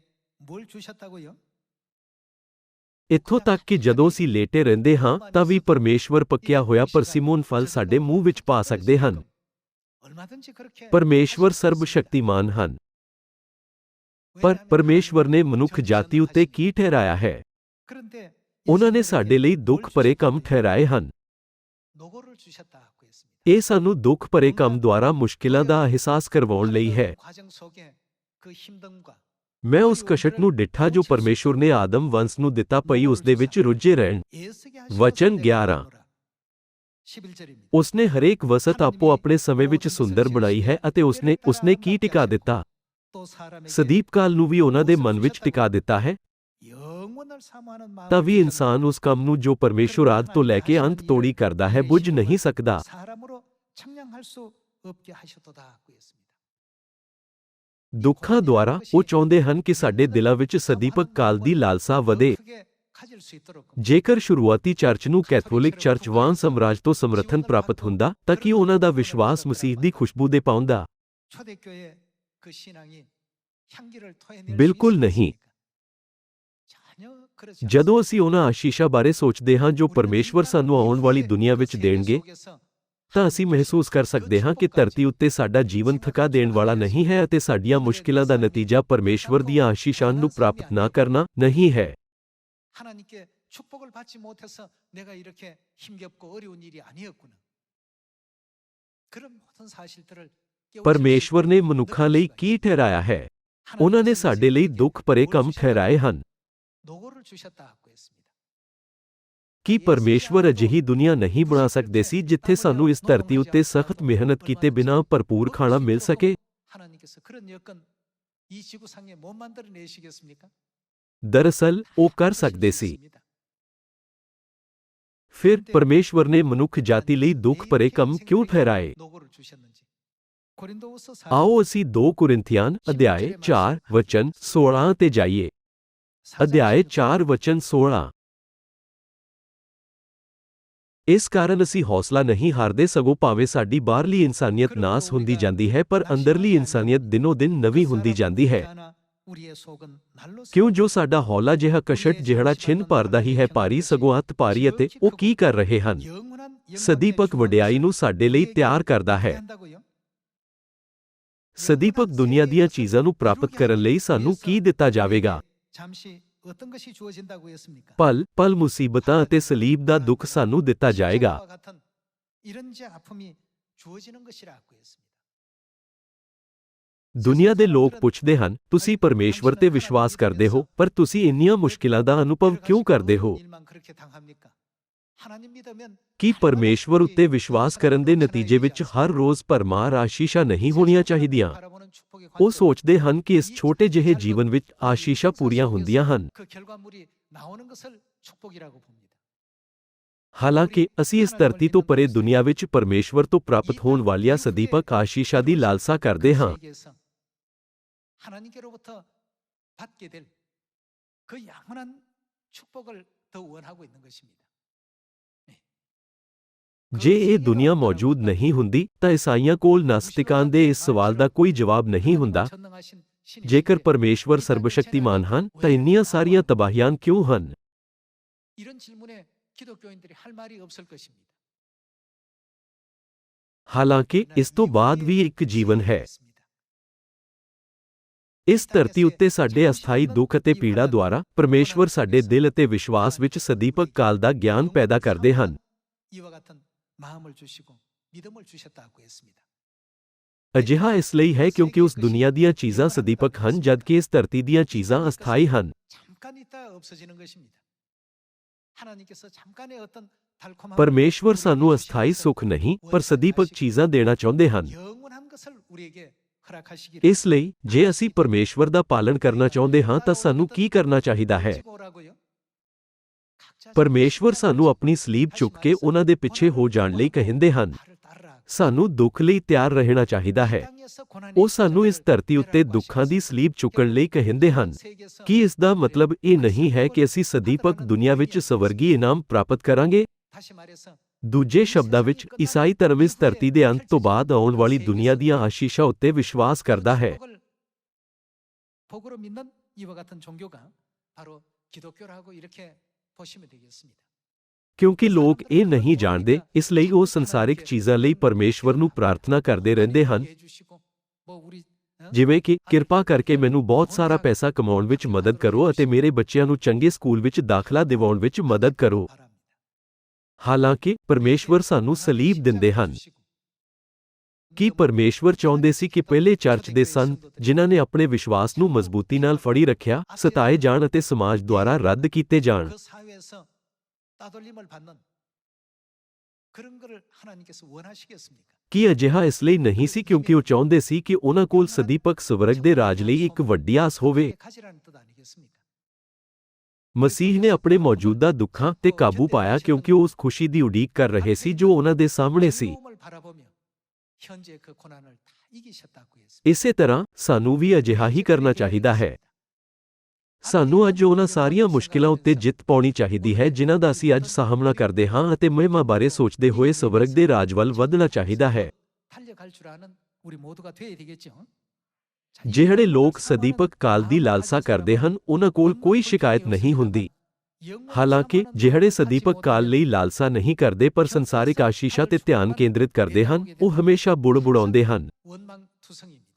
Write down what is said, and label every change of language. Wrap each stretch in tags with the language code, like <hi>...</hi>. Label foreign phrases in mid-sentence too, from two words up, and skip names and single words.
<pa>ਇੱਥੋਂ ਤੱਕ ਕਿ ਜਦੋਂ ਅਸੀਂ ਲੇਟੇ ਰਹਿੰਦੇ ਹਾਂ ਤਾਂ ਵੀ ਪਰਮੇਸ਼ਵਰ ਪੱਕਿਆ ਹੋਇਆ ਪਰਸਿਮੋਨ ਫਲ ਸਾਡੇ ਮੂੰਹ ਵਿੱਚ ਪਾ ਸਕਦੇ ਹਨ। ਪਰਮੇਸ਼ਵਰ ਸਰਬਸ਼ਕਤੀਮਾਨ ਹਨ। ਪਰ ਪਰਮੇਸ਼ਵਰ ਨੇ ਮਨੁੱਖ ਜਾਤੀ ਉੱਤੇ ਕੀ ਠਹਿਰਾਇਆ ਹੈ? ਉਹਨਾਂ ਨੇ ਸਾਡੇ ਲਈ ਦੁੱਖ ਭਰੇ ਕੰਮ ਠਹਿਰਾਏ ਹਨ।</pa> <ko>노고를 주셨다고 했습니다.</ko> <pa>ਇਹ ਸਾਨੂੰ ਦੁੱਖ ਭਰੇ ਕੰਮ ਦੁਆਰਾ ਮੁਸ਼ਕਿਲਾਂ ਦਾ ਅਹਿਸਾਸ ਕਰਵਾਉਣ ਲਈ ਹੈ।</pa> <ko>과정 속에 그 힘듦과</ko> <pa>ਮੈਂ ਉਸ ਕਸ਼ਟ ਨੂੰ ਡਿੱਠਾ ਜੋ ਪਰਮੇਸ਼ੁਰ ਨੇ ਆਦਮ ਵੰਸ਼ ਨੂੰ ਦਿੱਤਾ ਪਈ ਉਸ ਦੇ ਵਿੱਚ ਰੁੱਝੇ ਰਹਿਣ।</pa> <ko>예수께 하신</ko> <pa>ਵਚਨ</pa> <ko>것을 11 내가 11절입니다.</ko> <pa>ਉਸਨੇ ਹਰੇਕ ਵਸਤ ਆਪੋ ਆਪਣੇ ਸਮੇਂ ਵਿੱਚ ਸੁੰਦਰ ਬਣਾਈ ਹੈ ਅਤੇ ਉਸਨੇ ਕੀ ਟਿਕਾ ਦਿੱਤਾ?</pa> <ko>또 사람에게</ko> <pa>ਸਦੀਪ ਕਾਲ ਨੂੰ ਵੀ ਉਹਨਾਂ ਦੇ ਮਨ ਵਿੱਚ ਟਿਕਾ ਦਿੱਤਾ ਹੈ।</pa> <ko>영원을 사모하는 마음을</ko> <pa>ਤਾਂ ਵੀ ਇਨਸਾਨ ਉਸ ਕੰਮ ਨੂੰ ਜੋ ਪਰਮੇਸ਼ੁਰ ਆਦਿ ਤੋਂ ਲੈ ਕੇ ਅੰਤ ਤੋੜੀ ਕਰਦਾ ਹੈ ਬੁੱਝ ਨਹੀਂ ਸਕਦਾ।</pa> <ko>사람으로 청량할 수 없게 하셨도다고 했습니다.</ko> <pa>ਦੁੱਖਾਂ ਦੁਆਰਾ ਉਹ ਚਾਹੁੰਦੇ ਹਨ ਕਿ ਸਾਡੇ ਦਿਲਾਂ ਵਿੱਚ ਸਦੀਪਕ ਕਾਲ ਦੀ ਲਾਲਸਾ ਵਧੇ।</pa> <ko>크게 가질 수 있도록</ko> <pa>ਜੇਕਰ ਸ਼ੁਰੂਆਤੀ ਚਰਚ ਨੂੰ ਕੈਥੋਲਿਕ ਚਰਚ ਵਾਂਗ ਸਮਰਾਜ ਤੋਂ ਸਮਰਥਨ ਪ੍ਰਾਪਤ ਹੁੰਦਾ ਤਾਂ ਕੀ ਉਹਨਾਂ ਦਾ ਵਿਸ਼ਵਾਸ ਮਸੀਹ ਦੀ ਖੁਸ਼ਬੂ ਦੇ ਪਾਉਂਦਾ?</pa> <ko>초대교회 그 신앙이 향기를 토해낼 수</ko> <pa>ਬਿਲਕੁਲ ਨਹੀਂ।</pa> <ko>있습니까? 전혀 그렇지</ko> <pa>ਜਦੋਂ ਅਸੀਂ ਉਹਨਾਂ ਆਸ਼ੀਸ਼ਾਂ ਬਾਰੇ ਸੋਚਦੇ ਹਾਂ ਜੋ ਪਰਮੇਸ਼ਵਰ ਸਾਨੂੰ ਆਉਣ ਵਾਲੀ ਦੁਨੀਆ ਵਿੱਚ ਦੇਣਗੇ ਤਾਂ ਅਸੀਂ ਮਹਿਸੂਸ ਕਰ ਸਕਦੇ ਹਾਂ ਕਿ ਧਰਤੀ ਉੱਤੇ ਸਾਡਾ ਜੀਵਨ ਥਕਾ ਦੇਣ ਵਾਲਾ ਨਹੀਂ ਹੈ ਅਤੇ ਸਾਡੀਆਂ ਮੁਸ਼ਕਿਲਾਂ ਦਾ ਨਤੀਜਾ ਪਰਮੇਸ਼ਵਰ ਦੀਆਂ ਆਸ਼ੀਸ਼ਾਂ ਨੂੰ ਪ੍ਰਾਪਤ ਨਾ ਕਰਨਾ ਨਹੀਂ ਹੈ।</pa> <ko>하나님께 축복을 받지 못해서 내가 이렇게 힘겹고 어려운 일이 아니었구나. 그런 모든 사실들을</ko> <pa>ਪਰਮੇਸ਼ਵਰ ਨੇ ਮਨੁੱਖਾਂ ਲਈ ਕੀ ਠਹਿਰਾਇਆ ਹੈ? ਉਹਨਾਂ ਨੇ ਸਾਡੇ ਲਈ ਦੁੱਖ ਭਰੇ ਕੰਮ ਠਹਿਰਾਏ ਹਨ।</pa> <ko>노고를 주셨다고 했습니다.</ko> <pa>ਕੀ ਪਰਮੇਸ਼ਵਰ ਅਜਿਹੀ ਦੁਨੀਆ ਨਹੀਂ ਬਣਾ ਸਕਦੇ ਸੀ ਜਿੱਥੇ ਸਾਨੂੰ ਇਸ ਧਰਤੀ ਉੱਤੇ ਸਖਤ ਮਿਹਨਤ ਕੀਤੇ ਬਿਨਾਂ ਭਰਪੂਰ ਖਾਣਾ ਮਿਲ ਸਕੇ?</pa> <ko>하나님께서 그런 여건 이 지구상에 못 만들어 내시겠습니까?</ko> <pa>ਦਰਅਸਲ ਉਹ ਕਰ ਸਕਦੇ ਸੀ। ਫਿਰ ਪਰਮੇਸ਼ਵਰ ਨੇ ਮਨੁੱਖ ਜਾਤੀ ਲਈ ਦੁੱਖ ਭਰੇ ਕੰਮ ਕਿਉਂ ਠਹਿਰਾਏ?</pa> <ko>노고를 주셨는지. 고린도후서 4</ko> <pa>ਆਓ ਅਸੀਂ 2 ਕੁਰਿੰਥੀਆਨ ਅਧਿਆਇ 4 ਵਚਨ 16 ਤੇ ਜਾਈਏ। ਅਧਿਆਇ 4 ਵਚਨ 16 ਇਸ ਕਾਰਨ ਅਸੀਂ ਹੌਸਲਾ ਨਹੀਂ ਹਾਰਦੇ ਸਗੋਂ ਭਾਵੇਂ ਸਾਡੀ ਬਾਹਰਲੀ ਇਨਸਾਨੀਅਤ ਨਾਸ ਹੁੰਦੀ ਜਾਂਦੀ ਹੈ ਪਰ ਅੰਦਰਲੀ ਇਨਸਾਨੀਅਤ ਦਿਨੋਂ ਦਿਨ ਨਵੀਂ ਹੁੰਦੀ ਜਾਂਦੀ ਹੈ। ਕਿਉਂ ਜੋ ਸਾਡਾ ਹੌਲਾ ਜਿਹਾ ਕਸ਼ਟ ਜਿਹੜਾ ਛਿਨ ਭਰਦਾ ਹੀ ਹੈ ਭਾਰੀ ਸਗੋਂ ਅਤ ਭਾਰੀ ਅਤੇ ਉਹ ਕੀ ਕਰ ਰਹੇ ਹਨ? ਸਦੀਪਕ ਵਡਿਆਈ ਨੂੰ ਸਾਡੇ ਲਈ ਤਿਆਰ ਕਰਦਾ ਹੈ। ਸਦੀਪਕ ਦੁਨੀਆ ਦੀਆਂ ਚੀਜ਼ਾਂ ਨੂੰ ਪ੍ਰਾਪਤ ਕਰਨ ਲਈ ਸਾਨੂੰ ਕੀ ਦਿੱਤਾ ਜਾਵੇਗਾ?</pa> <ko>어떤 것이 주어진다고 했습니까?</ko> <pa>ਪਲ ਪਲ ਮੁਸੀਬਤਾਂ ਅਤੇ ਸਲੀਬ ਦਾ ਦੁੱਖ ਸਾਨੂੰ ਦਿੱਤਾ ਜਾਏਗਾ।</pa> <ko>십자가와 같은 이런 제 아픔이 주어지는 것이라고 했습니다.</ko> <pa>ਦੁਨੀਆ ਦੇ ਲੋਕ ਪੁੱਛਦੇ ਹਨ, ਤੁਸੀਂ ਪਰਮੇਸ਼ਵਰ ਤੇ ਵਿਸ਼ਵਾਸ ਕਰਦੇ ਹੋ ਪਰ ਤੁਸੀਂ ਇੰਨੀਆਂ ਮੁਸ਼ਕਿਲਾਂ ਦਾ ਅਨੁਭਵ ਕਿਉਂ ਕਰਦੇ ਹੋ?</pa> <ko>일만 그렇게 당합니까? 하나님 믿으면</ko> <pa>ਕੀ ਪਰਮੇਸ਼ਵਰ ਉੱਤੇ ਵਿਸ਼ਵਾਸ ਕਰਨ ਦੇ ਨਤੀਜੇ ਵਿੱਚ ਹਰ ਰੋਜ਼ ਭਰਮਾਰ ਆਸ਼ੀਸ਼ਾਂ ਨਹੀਂ ਹੋਣੀਆਂ ਚਾਹੀਦੀਆਂ?</pa> <ko>바라보는 축복의</ko> <pa>ਉਹ</pa> <ko>관점,</ko> <pa>ਸੋਚਦੇ ਹਨ ਕਿ ਇਸ ਛੋਟੇ ਜਿਹੇ ਜੀਵਨ ਵਿੱਚ ਆਸ਼ੀਸ਼ਾਂ ਪੂਰੀਆਂ ਹੁੰਦੀਆਂ ਹਨ।</pa> <ko>그 결과물이 나오는 것을 축복이라고 봅니다.</ko> <pa>ਹਾਲਾਂਕਿ ਅਸੀਂ ਇਸ ਧਰਤੀ ਤੋਂ ਪਰੇ ਦੁਨੀਆ ਵਿੱਚ ਪਰਮੇਸ਼ਵਰ ਤੋਂ ਪ੍ਰਾਪਤ ਹੋਣ ਵਾਲੀਆਂ ਸਦੀਪਕ ਆਸ਼ੀਸ਼ਾਂ ਦੀ ਲਾਲਸਾ ਕਰਦੇ ਹਾਂ।</pa> <ko>세계에서 하나님께로부터 받게 될 그 영원한 축복을 더 원하고 있는 것입니다.</ko> <pa>ਜੇ ਇਹ ਦੁਨੀਆ ਮੌਜੂਦ ਨਹੀਂ ਹੁੰਦੀ ਤਾਂ ਈਸਾਈਆਂ ਕੋਲ ਨਾਸਤਿਕਾਂ ਦੇ ਇਸ ਸਵਾਲ ਦਾ ਕੋਈ ਜਵਾਬ ਨਹੀਂ ਹੁੰਦਾ। ਜੇਕਰ ਪਰਮੇਸ਼ਵਰ ਸਰਬਸ਼ਕਤੀਮਾਨ ਹਨ ਤਾਂ ਇੰਨੀਆਂ ਸਾਰੀਆਂ ਤਬਾਹੀਆਂ ਕਿਉਂ ਹਨ?</pa> <ko>이런 질문에 기독교인들이 할 말이 없을 것입니다.</ko> <pa>ਹਾਲਾਂਕਿ ਇਸ ਤੋਂ ਬਾਅਦ ਵੀ ਇੱਕ ਜੀਵਨ ਹੈ। ਇਸ ਧਰਤੀ ਉੱਤੇ ਸਾਡੇ ਅਸਥਾਈ ਦੁੱਖ ਅਤੇ ਪੀੜਾ ਦੁਆਰਾ ਪਰਮੇਸ਼ਵਰ ਸਾਡੇ ਦਿਲ ਅਤੇ ਵਿਸ਼ਵਾਸ ਵਿੱਚ ਸਦੀਪਕ ਕਾਲ ਦਾ ਗਿਆਨ ਪੈਦਾ ਕਰਦੇ ਹਨ।</pa> <ko>이와 같은 마음을 주시고 믿음을 주셨다고 했습니다.</ko> <pa>ਅਜਿਹਾ ਇਸ ਲਈ ਹੈ ਕਿਉਂਕਿ ਉਸ ਦੁਨੀਆ ਦੀਆਂ ਚੀਜ਼ਾਂ ਸਦੀਪਕ ਹਨ ਜਦਕਿ ਇਸ ਧਰਤੀ ਦੀਆਂ ਚੀਜ਼ਾਂ ਅਸਥਾਈ ਹਨ।</pa> <ko>잠깐 있다 없어지는 것입니다. 하나님께서 잠깐의 어떤 달콤한</ko> <pa>ਪਰਮੇਸ਼ਵਰ ਸਾਨੂੰ ਅਸਥਾਈ ਸੁੱਖ ਨਹੀਂ ਪਰ ਸਦੀਪਕ ਚੀਜ਼ਾਂ ਦੇਣਾ ਚਾਹੁੰਦੇ ਹਨ।</pa> <ko>영원한 것을 우리에게 허락하시기를.</ko> <pa>ਇਸ ਲਈ ਜੇ ਅਸੀਂ ਪਰਮੇਸ਼ਵਰ ਦਾ ਪਾਲਣ ਕਰਨਾ ਚਾਹੁੰਦੇ ਹਾਂ ਤਾਂ ਸਾਨੂੰ ਕੀ ਕਰਨਾ ਚਾਹੀਦਾ ਹੈ? ਪਰਮੇਸ਼ਵਰ ਸਾਨੂੰ ਆਪਣੀ ਸਲੀਬ ਚੁੱਕ ਕੇ ਉਹਨਾਂ ਦੇ ਪਿੱਛੇ ਹੋ ਜਾਣ ਲਈ ਕਹਿੰਦੇ ਹਨ। ਸਾਨੂੰ ਦੁੱਖ ਲਈ ਤਿਆਰ ਰਹਿਣਾ ਚਾਹੀਦਾ ਹੈ। ਉਹ ਸਾਨੂੰ ਇਸ ਧਰਤੀ ਉੱਤੇ ਦੁੱਖਾਂ ਦੀ ਸਲੀਬ ਚੁੱਕਣ ਲਈ ਕਹਿੰਦੇ ਹਨ। ਕੀ ਇਸ ਦਾ ਮਤਲਬ ਇਹ ਨਹੀਂ ਹੈ ਕਿ ਅਸੀਂ ਸਦੀਪਕ ਦੁਨੀਆ ਵਿੱਚ ਸਵਰਗੀ ਇਨਾਮ ਪ੍ਰਾਪਤ ਕਰਾਂਗੇ? ਦੂਜੇ ਸ਼ਬਦਾਂ ਵਿੱਚ ਈਸਾਈ ਧਰਮ ਇਸ ਧਰਤੀ ਦੇ ਅੰਤ ਤੋਂ ਬਾਅਦ ਆਉਣ ਵਾਲੀ ਦੁਨੀਆ ਦੀਆਂ ਆਸ਼ੀਸ਼ਾਂ ਉੱਤੇ ਵਿਸ਼ਵਾਸ ਕਰਦਾ ਹੈ।</pa> <ko>복으로 믿는 이와 같은 종교가 바로 기독교라고 이렇게 보시면 되겠습니다.</ko> <pa>ਕਿਉਂਕਿ ਲੋਕ ਇਹ ਨਹੀਂ ਜਾਣਦੇ ਇਸ ਲਈ ਉਹ ਸੰਸਾਰਿਕ ਚੀਜ਼ਾਂ ਲਈ ਪਰਮੇਸ਼ਵਰ ਨੂੰ ਪ੍ਰਾਰਥਨਾ ਕਰਦੇ ਰਹਿੰਦੇ ਹਨ।</pa> <ko>뭐 우리</ko> <pa>ਜਿਵੇਂ ਕਿ ਕਿਰਪਾ ਕਰਕੇ ਮੈਨੂੰ ਬਹੁਤ ਸਾਰਾ ਪੈਸਾ ਕਮਾਉਣ ਵਿੱਚ ਮਦਦ ਕਰੋ ਅਤੇ ਮੇਰੇ ਬੱਚਿਆਂ ਨੂੰ ਚੰਗੇ ਸਕੂਲ ਵਿੱਚ ਦਾਖਲਾ ਦਿਵਾਉਣ ਵਿੱਚ ਮਦਦ ਕਰੋ। ਹਾਲਾਂਕਿ ਪਰਮੇਸ਼ਵਰ ਸਾਨੂੰ ਸਲੀਬ ਦਿੰਦੇ ਹਨ। ਕੀ ਪਰਮੇਸ਼ਵਰ ਚਾਹੁੰਦੇ ਸੀ ਕਿ ਪਹਿਲੇ ਚਰਚ ਦੇ ਸੰਤ, ਜਿਨ੍ਹਾਂ ਨੇ ਆਪਣੇ ਵਿਸ਼ਵਾਸ ਨੂੰ ਮਜ਼ਬੂਤੀ ਨਾਲ ਫੜੀ ਰੱਖਿਆ, ਸਤਾਏ ਜਾਣ ਅਤੇ ਸਮਾਜ ਦੁਆਰਾ ਰੱਦ ਕੀਤੇ ਜਾਣ?</pa> <ko>그 사회에서 따돌림을 받는 그런 거를 하나님께서 원하시겠습니까?</ko> <pa>ਕੀ ਅਜਿਹਾ ਇਸ ਲਈ ਨਹੀਂ ਸੀ ਕਿਉਂਕਿ ਉਹ ਚਾਹੁੰਦੇ ਸੀ ਕਿ ਉਹਨਾਂ ਕੋਲ ਸਦੀਪਕ ਸਵਰਗ ਦੇ ਰਾਜ ਲਈ ਇੱਕ ਵੱਡੀ ਆਸ ਹੋਵੇ?</pa> <ko>가지라는 뜻 아니겠습니까?</ko> <pa>ਮਸੀਹ ਨੇ ਆਪਣੇ ਮੌਜੂਦਾ ਦੁੱਖਾਂ ਤੇ ਕਾਬੂ ਪਾਇਆ ਕਿਉਂਕਿ ਉਹ ਉਸ ਖੁਸ਼ੀ ਦੀ ਉਡੀਕ ਕਰ ਰਹੇ ਸੀ ਜੋ ਉਹਨਾਂ ਦੇ ਸਾਹਮਣੇ ਸੀ।</pa> <ko>괴로움을 바라보며 현재 그 고난을 다 이기셨다고 했습니다.</ko> <pa>ਇਸੇ ਤਰ੍ਹਾਂ ਸਾਨੂੰ ਵੀ ਅਜਿਹਾ ਹੀ ਕਰਨਾ ਚਾਹੀਦਾ ਹੈ। ਸਾਨੂੰ ਅੱਜ ਉਹਨਾਂ ਸਾਰੀਆਂ ਮੁਸ਼ਕਿਲਾਂ ਉੱਤੇ ਜਿੱਤ ਪਾਉਣੀ ਚਾਹੀਦੀ ਹੈ ਜਿਨ੍ਹਾਂ ਦਾ ਅਸੀਂ ਅੱਜ ਸਾਹਮਣਾ ਕਰਦੇ ਹਾਂ ਅਤੇ ਮਹਿਮਾ ਬਾਰੇ ਸੋਚਦੇ ਹੋਏ ਸਵਰਗ ਦੇ ਰਾਜ ਵੱਲ ਵਧਣਾ ਚਾਹੀਦਾ ਹੈ।</pa> <ko>달려갈 줄 아는 우리 모두가 되어야 되겠죠.</ko> <pa>ਜਿਹੜੇ ਲੋਕ ਸਦੀਪਕ ਕਾਲ ਦੀ ਲਾਲਸਾ ਕਰਦੇ ਹਨ ਉਹਨਾਂ ਕੋਲ ਕੋਈ ਸ਼ਿਕਾਇਤ ਨਹੀਂ ਹੁੰਦੀ। ਹਾਲਾਂਕਿ ਜਿਹੜੇ ਸਦੀਪਕ ਕਾਲ ਲਈ ਲਾਲਸਾ ਨਹੀਂ ਕਰਦੇ ਪਰ ਸੰਸਾਰਿਕ ਆਸ਼ੀਸ਼ਾਂ ਤੇ ਧਿਆਨ ਕੇਂਦਰਿਤ ਕਰਦੇ ਹਨ, ਉਹ ਹਮੇਸ਼ਾ ਬੁੜਬੁੜਾਉਂਦੇ ਹਨ।</pa> <ko>원망투성입니다.</ko>